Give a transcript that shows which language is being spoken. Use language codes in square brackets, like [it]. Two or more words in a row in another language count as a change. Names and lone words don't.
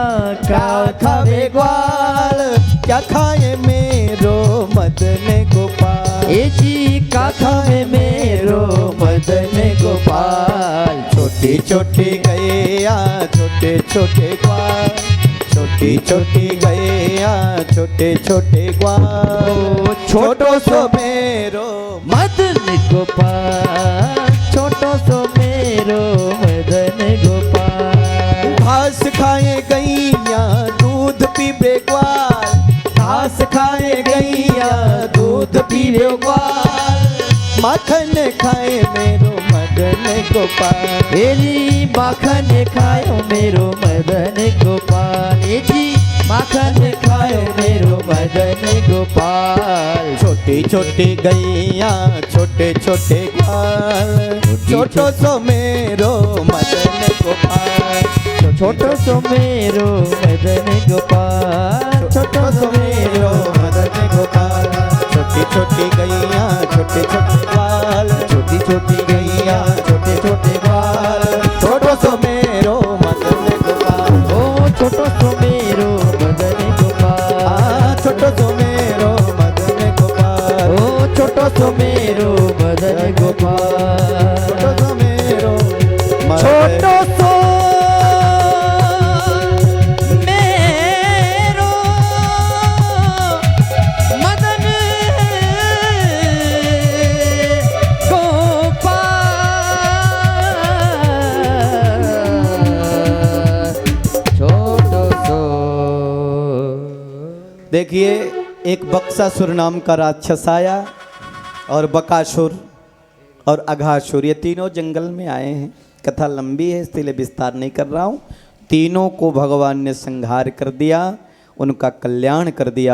[bra] क्या खावे ग्वाल, क्या खाए मेरो मदन गोपाल। ए जी काखा में मेरो मदन गोपाल। छोटी छोटी गैया छोटे छोटे ग्वाल, छोटी छोटी गैया छोटे छोटे ग्वाल, छोटो सो मेरो मदन गोपाल, छोटो सो मेरो मदन गोपाल। घास खाए गैया दूध पीबे ग्वाल, घास खाए गैया दूध पीबे ग्वाल, माखन खाए मेरो मदन गोपाल। तेरी माखन खायो मेरो मदन गोपाल। ए जी माखन खायो मेरो मदन गोपाल। छोटी छोटी गैया छोटे छोटे ग्वाल, छोटो सो मेरो मदन गोपाल, छोटो सो मेरो मदन गोपाल, छोटो सो मेरो मदन गोपाल। छोटी छोटी गैया छोटे छोटे ग्वाल, छोटी छोटी गैया छोटे छोटे ग्वाल, छोटो सो मेरो मदन गोपाल। ओ छोटो सो मेरो मदन गोपाल, छोटो सो मेरो मदन गोपाल, ओ छोटो सो मेरो मदन गोपाल। छोटो सो मेरो छोटो सो मेरो मदन गोपाल। छोटो सो। [hi] देखिए एक बक्सासुर नाम का राक्षस आया और बकासुर और अघासुर ये तीनों जंगल में आए हैं। कथा लंबी है इसलिए विस्तार नहीं कर रहा हूँ। तीनों को भगवान ने संहार कर दिया, उनका कल्याण कर दिया।